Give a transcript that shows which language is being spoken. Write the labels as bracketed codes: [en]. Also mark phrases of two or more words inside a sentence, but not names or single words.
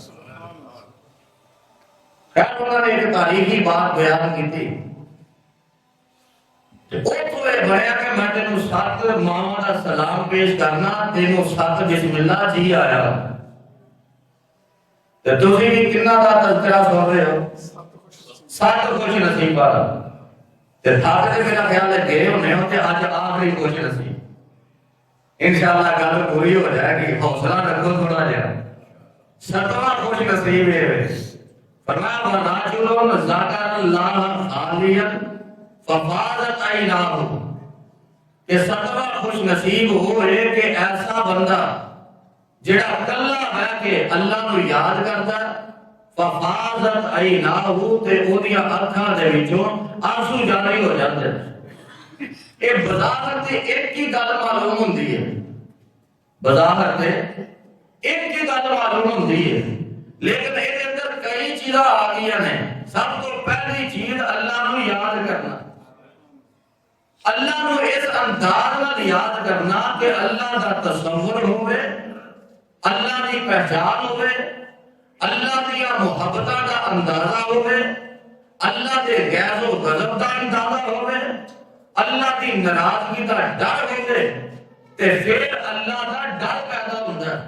[ur] خیر انہوں نے ایک تاریخی بات بیان کی تھی [pa] اتوں یہ بنیا کہ میں تینوں سات ماما دا سلام پیش کرنا، تینوں سات بسم اللہ جی آیا۔ تو تسی بھی کنا دا تذکرہ سن رہے ہو، سات خوش نصیبہ دا تے تھاک تے میرا خیال ہے گئے ہونے ہو تے آج آخری خوش نصیب۔ انشاءاللہ گل پوری ہو جائے گی، حوصلہ رکھو تھوڑا جا۔ ستواں خوش نصیب ہے فرمایا [ar] وَرَجُلٌ ذَكَرَ اللَّهَ خَالِيًا فَفَاضَتْ عَيْنَاهُ [pa] کہ ستواں خوش نصیب ہوئے کہ ایسا بندہ جڑا کلا ہے کہ اللہ نو یاد کرتا ہے، [ar] فَفَاضَتْ عَيْنَاهُ [pa] تے اودیاں اکھاں دے وچوں آنسو جاری ہو جاندے۔ یہ بظاہر تے ایک ہی گل معلوم ہوندی ہے، بظاہر تے ایک ہی گل معلوم ہوندی ہے، لیکن یہ اندر کئی چیزاں آ گئی ہیں۔ سب تو پہلی چیز اللہ نو یاد کرنا، اللہ نو اس انداز نال یاد کرنا کہ اللہ دا تصور ہوئے، اللہ دی پہچان ہوئے، اللہ دی محبتہ دا اندازہ ہوئے، اللہ دے غیظ و غضب دا اندازہ ہوئے، اللہ دی ناراضگی دا ڈر ہوئے، تے پھر اللہ دا ڈر [ur] پیدا ہوتا ہے۔